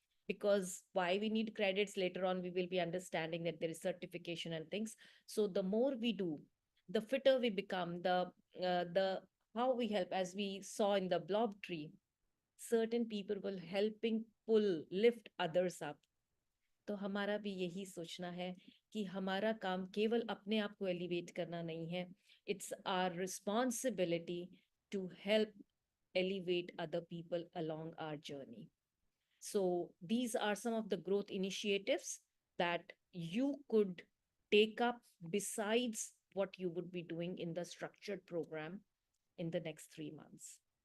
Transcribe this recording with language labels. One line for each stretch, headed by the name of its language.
English: Because why we need credits later on, we will be understanding that there is certification and things. So the more we do, the fitter we become, the how we help, as we saw in the blob tree, certain people will helping pull lift others up.
Hindi: तो हमारा भी यही सोचना है कि हमारा काम केवल अपने आप को एलिवेट करना नहीं है.
English: It's our responsibility to help elevate other people along our journey. So these are some of the growth initiatives that you could take up besides what you would be doing in the structured program in the next 3 months.